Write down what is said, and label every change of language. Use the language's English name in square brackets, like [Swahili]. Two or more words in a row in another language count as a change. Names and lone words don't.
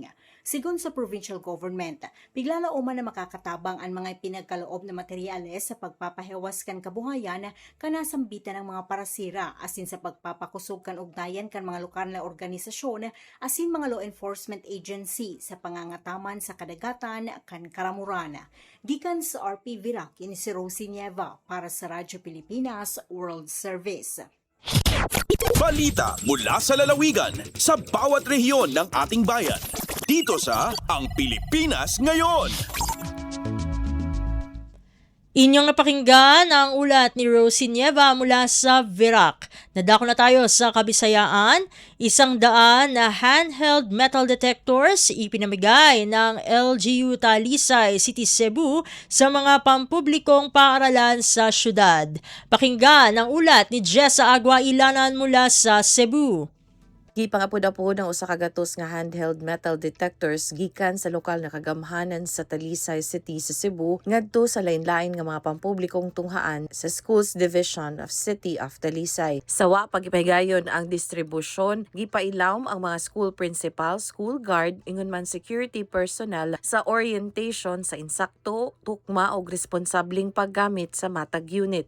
[Bikol] Sigon sa provincial government, biglala uman na makakatabang ang mga pinagkaloob na materyales sa pagpapahewas kan kabuhayan kanasambitan ng mga parasira asin sa pagpapakusog kan ugnayan kan mga lokal na organisasyon asin mga [English] law enforcement agency [Bikol] sa pangangataman sa kadagatan kan Caramoran. Gikan sa RP Virac, ini si Rosie Nieva para sa Radyo Pilipinas World Service. [Filipino] Balita mula sa lalawigan sa bawat rehiyon ng ating bayan. Dito sa Ang Pilipinas Ngayon. Inyong napakinggan ang ulat ni Rosie Nieva mula sa Virac. Nadako na tayo sa Kabisayaan. 100 na [English] handheld metal detectors [Filipino] ipinamigay ng LGU Talisay City Cebu sa mga pampublikong paaralan sa syudad. Pakinggan ang ulat ni Jessa Agua Ilanan mula sa Cebu. [Cebuano] Gipangapod-apod ang usa ka gatos nga [English] handheld metal detectors [Cebuano] gikan sa lokal na kagamhanan sa Talisay City sa Cebu ngadto sa lain-lain nga mga pampublikong tunghaan sa Schools Division of City of Talisay. Sawa pagipahigayon ang distribusyon, gipailawom ang mga [English] school principal, school guard, [Cebuano] ingon man [English] security personnel [Cebuano] sa orientation sa insakto, tukma o responsabling paggamit sa matag unit.